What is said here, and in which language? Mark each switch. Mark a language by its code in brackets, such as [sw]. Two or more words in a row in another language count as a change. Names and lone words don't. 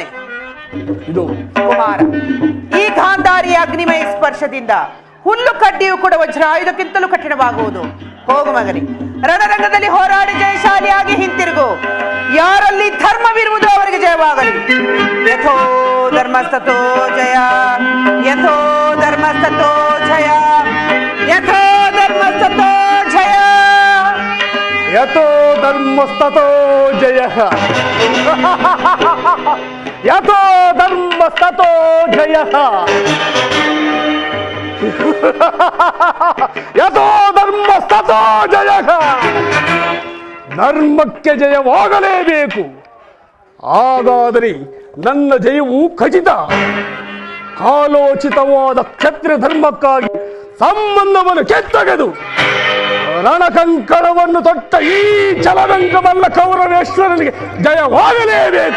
[kn] ಇದು ಕುಮಾರ, ಈ ಗಾಂಧಾರಿಯ ಅಗ್ನಿಮಯ ಸ್ಪರ್ಶದಿಂದ ಹುಲ್ಲು ಕಡ್ಡಿಯು ಕೂಡ ವಜ್ರಾಯುಧಕ್ಕಿಂತಲೂ ಕಠಿಣವಾಗುವುದು. ಹೋಗು ಮಗನೇ, ರಣರಂಗದಲ್ಲಿ ಹೋರಾಡಿ ಜಯಶಾಲಿಯಾಗಿ ಹಿಂತಿರುಗು. ಯಾರಲ್ಲಿ ಧರ್ಮವಿರುವುದು ಅವರಿಗೆ ಜಯವಾಗಲಿ. [sa] ಯಥೋ ಧರ್ಮಸ್ತೋ ಜಯ, ಯಥೋ ಧರ್ಮಸ್ತೋ ಜಯ, ಯಥೋ ಧರ್ಮಸ್ತೋ ಜಯ. ಯಥೋ ಧರ್ಮಸ್ತೋ ಜಯ. ಯಥೋ ಧರ್ಮಸ್ತೋ ಜಯ. ಯಥೋ ಧರ್ಮಸ್ತೋ ಜಯ. [kn] ಧರ್ಮಕ್ಕೆ ಜಯವಾಗಲೇಬೇಕು. ಹಾಗಾದರೆ ನನ್ನ ಜಯವು ಖಚಿತ. ಕಾಲೋಚಿತವಾದ ಕ್ಷತ್ರಿಯ ಧರ್ಮಕ್ಕಾಗಿ ಸಂಬಂಧವನ್ನು ಕೆತ್ತಗೆದು ರಣಕಂಕಣವನ್ನು ತೊಟ್ಟ ಈ ಚಲರಂಗಮಲ್ಲ ಕೌರವೇಶ್ವರನಿಗೆ ಜಯವಾಗಲೇಬೇಕು.